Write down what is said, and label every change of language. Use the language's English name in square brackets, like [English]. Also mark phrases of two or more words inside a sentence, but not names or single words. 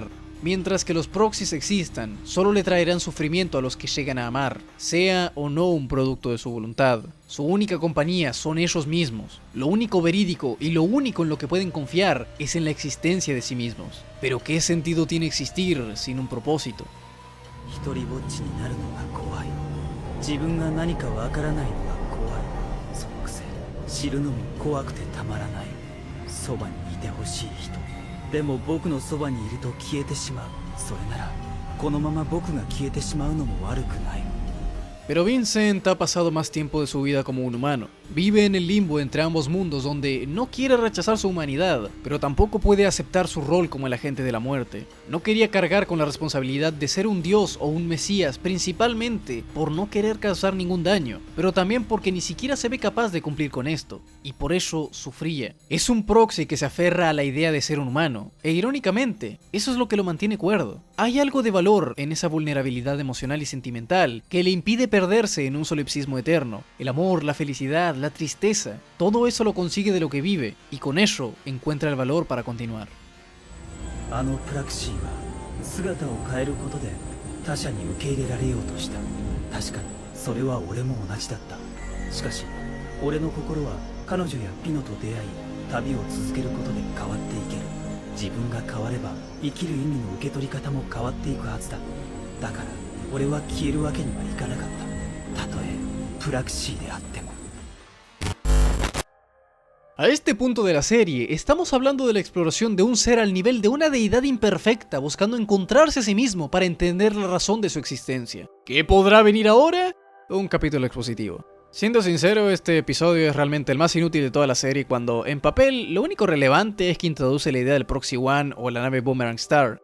[Spanish] Mientras que los Proxys existan, solo le traerán sufrimiento a los que llegan a amar, sea o no un producto de su voluntad. Su única compañía son ellos mismos. Lo único verídico y lo único en lo que pueden confiar es en la existencia de sí mismos. Pero ¿qué sentido tiene existir sin un propósito? [Japanese] 一人ぼっちになるのが怖い。自分が何かわからないのが怖い。そのくせ知るのも怖くてたまらない。そばにいてほしい人。でも僕のそばにいると消えてしまう。それならこのまま僕が消えてしまうのも悪くない。 [Spanish] Pero Vincent ha pasado más tiempo de su vida como un humano. Vive en el limbo entre ambos mundos donde no quiere rechazar su humanidad, pero tampoco puede aceptar su rol como el agente de la muerte. No quería cargar con la responsabilidad de ser un dios o un mesías, principalmente por no querer causar ningún daño, pero también porque ni siquiera se ve capaz de cumplir con esto, y por eso sufría. Es un proxy que se aferra a la idea de ser un humano, e irónicamente, eso es lo que lo mantiene cuerdo. Hay algo de valor en esa vulnerabilidad emocional y sentimental que le impide perderse en un solipsismo eterno. El amor, la felicidad, la tristeza, todo eso lo consigue de lo que vive, y con eso encuentra el valor para continuar. [Japanese] あのプラクシーは姿を変えることで他者に受け入れられようとした。確かにそれは俺も同じだった。しかし俺の心は彼女やピノと出会い旅を続けることで変わっていける。自分が変われば生きる意味の受け取り方も変わっていくはずだ。だから俺は消えるわけにはいかなかった。たとえプラクシーであっても。 [Spanish] A este punto de la serie, estamos hablando de la exploración de un ser al nivel de una deidad imperfecta buscando encontrarse a sí mismo para entender la razón de su existencia. ¿Qué podrá venir ahora? Un capítulo expositivo. Siendo sincero, este episodio es realmente el más inútil de toda la serie cuando, en papel, lo único relevante es que introduce la idea del Proxy One o la nave Boomerang Star.